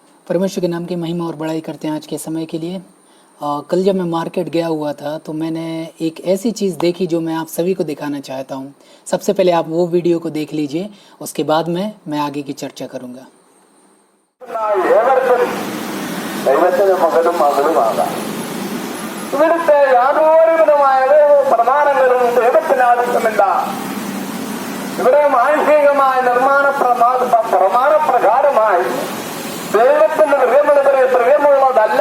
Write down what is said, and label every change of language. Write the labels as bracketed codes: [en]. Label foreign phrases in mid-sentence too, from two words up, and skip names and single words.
[hi] परमेश्वर के नाम की महिमा और बड़ाई करते हैं आज के समय के लिए। कल जब मैं मार्केट गया हुआ था तो मैंने एक ऐसी चीज़ देखी जो मैं आप सभी को दिखाना चाहता हूँ। सबसे पहले आप वो वीडियो को देख लीजिए, उसके बाद मैं आगे की चर्चा करूँगा। [ml] ഇവിടുത്തെ യാതൊരു വിധമായ പ്രമാണങ്ങളും ദൈവത്തിന് ആവശ്യമില്ല. ഇവിടെ മാനുഷികമായ പ്രമാണപ്രകാരമായി ദൈവത്തിന്റെ പ്രിയമുള്ളതല്ല.